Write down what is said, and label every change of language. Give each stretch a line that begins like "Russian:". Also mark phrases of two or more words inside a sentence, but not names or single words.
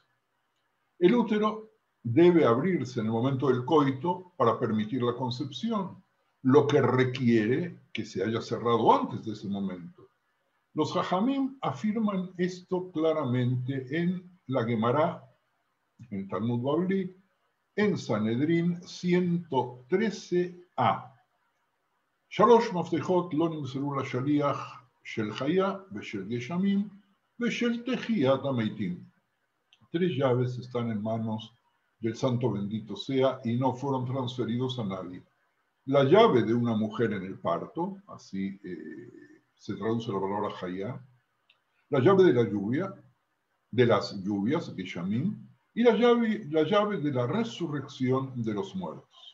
Spanish: El útero debe abrirse en el momento del coito para permitir la concepción, lo que requiere que se haya cerrado antes de ese momento. Los Jajamim afirman esto claramente en la Gemara, en Talmud Bavli, en Sanedrín 113a.
Hebrew: שלוש מפתחות לא נמסרו לשליח של חיה ושל גשמים ושל תחיית המתים.
Spanish: 3 llaves están en manos del santo bendito sea y no fueron transferidos a nadie. La llave de una mujer en el parto, así se traduce la palabra chaya, la llave de la lluvia, de las lluvias, geshamim, y la llave de la resurrección de los muertos.